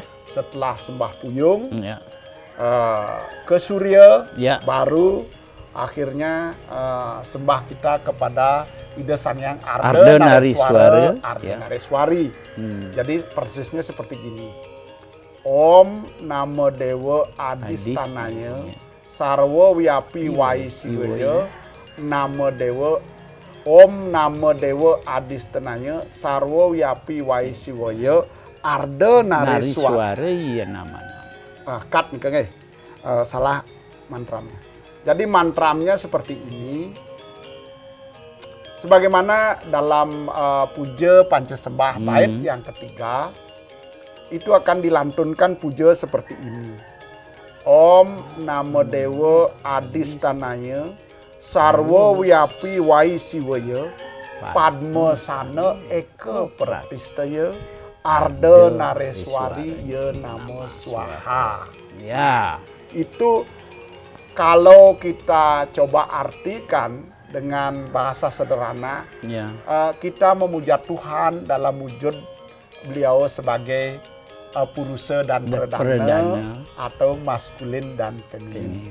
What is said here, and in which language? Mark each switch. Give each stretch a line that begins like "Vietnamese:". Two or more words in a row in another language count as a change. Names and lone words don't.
Indonesian: Setelah sembah puyung Ya. ke Surya, Ya. baru akhirnya sembah kita kepada Ida Sang Hyang Ardhanariswara. Ardhanariswari. Jadi persisnya seperti gini.
Sanskrit: Om Namo Dewa Adistanaya Sarwa Wiyapi Waisiwaya Namo Dewa Om Namo Dewa Adistanaya Sarwa Wiyapi Waisiwaya Ardhanariswara.
Indonesian: Iya namanya. Kat nih salah mantramnya. Jadi mantramnya seperti ini. Sebagaimana dalam puja pancasembah bait yang ketiga, itu akan dilantunkan puja seperti ini.
Sanskrit: Om Namo Dewa Adistanaya Sarwa Wiyapi Waisiwaya Padma Sana Eka Pratistaya Ardhanariswari Ye Namo Swaha.
Indonesian: Ya. Itu kalau kita coba artikan dengan bahasa sederhana, Ya. kita memuja Tuhan dalam wujud beliau sebagai purusa dan perdana atau maskulin dan feminin.